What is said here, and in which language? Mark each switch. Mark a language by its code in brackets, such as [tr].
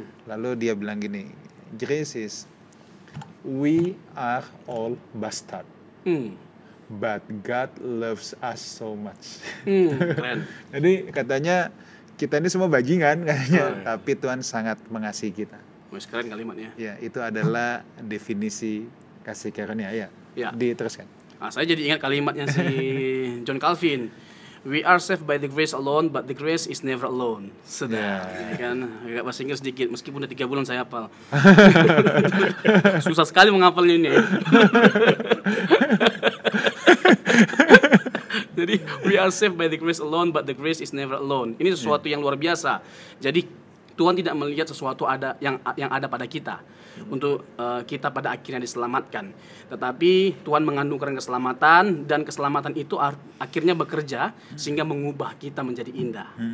[id] Lalu dia bilang gini, [en] grace is we are all bastard, but God loves us so much. [id] Keren. Jadi katanya kita ini semua bajingan katanya, tapi Tuhan sangat mengasihi kita. Mas, keren kalimatnya. Ya, itu adalah definisi kasih karunia. Ya. Diteruskan. Nah, saya jadi ingat kalimatnya si John Calvin. [en] We are saved by the grace alone, but the grace is never alone. [id] Sudah, ini kan agak bahasa Inggris sedikit, meskipun udah 3 bulan saya hafal. Susah sekali menghafalnya ini. Jadi [en] we are saved by the grace alone, but the grace is never alone. [id] Ini sesuatu yang luar biasa. Jadi Tuhan tidak melihat sesuatu yang ada pada kita untuk kita pada akhirnya diselamatkan, tetapi Tuhan menganugerahkan keselamatan, dan keselamatan itu akhirnya bekerja sehingga mengubah kita menjadi indah.